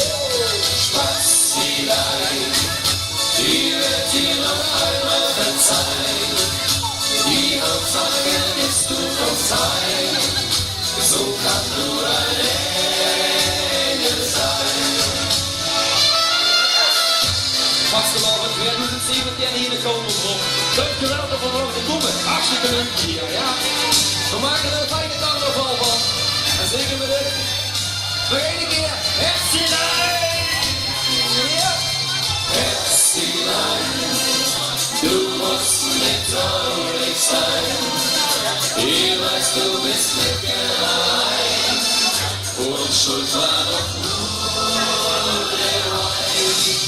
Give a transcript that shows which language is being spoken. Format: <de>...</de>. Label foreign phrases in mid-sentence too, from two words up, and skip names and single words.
<de>Spazielein, ich werd dir noch einmal verzeihen. Die Hauptsache ist, du kommst heim. So kann nur ein Engel sein.</de> <nl>Vastenavond 2017 hier in de Koningshof. Dankjewel voor de bloemen. Hartstikke leuk hier, ja. We maken er een fijne carnaval van. En zingen we dit. Nog één keer.</nl> <de>Herzelein! Ja. Herzelein, du musst nicht traurig sein. Ich weiß, du bist nicht gern allein. Und schuld war doch nur der Wein.</de>